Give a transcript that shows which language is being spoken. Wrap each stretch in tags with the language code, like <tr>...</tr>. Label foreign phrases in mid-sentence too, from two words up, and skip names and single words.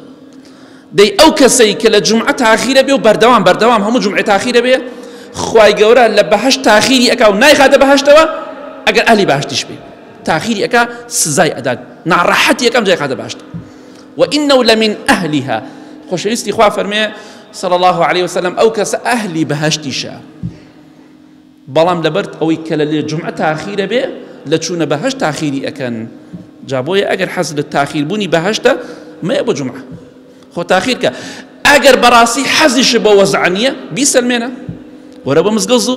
<ckb>دەی ئەو کەسەی کە لە جمعە تاخیرە بێ و بەردەوام هەموو جمعە تاخیرە بێ خوای گەورە لە بەهەشت تاخیری ئەکا و نایخاتە بەهەشتەوە ئەگەر ئەهلی بەهەشتیش بێ تاخیری ئەکا سزای ئەدات ناڕەحەتی یەکەم جای خاتە بەهەشت.</ckb> <ar>وإنه لمن أهلها.</ar> <ckb>خۆشەویستی خوا فەرمێ</ckb> <ar>صلى الله عليه وسلم</ar> <ckb>ئەو کەسە ئەهلی بەهەشتیشە بەڵام لەبەر ئەوەی کە لە جمعە تاخیرە بێ لە چوونە بەهەشت تاخیری ئەکەن. جا بۆیە ئەگەر حەز لە تاخیربوونی بەهەشتە مەیە بۆ جمعە خۆ تاخیر کە ئەگەر بەڕاستی حەزیش بۆ وەزع نییە بیسەلمێنە وەرە بە مزگەوت زوو.</ckb>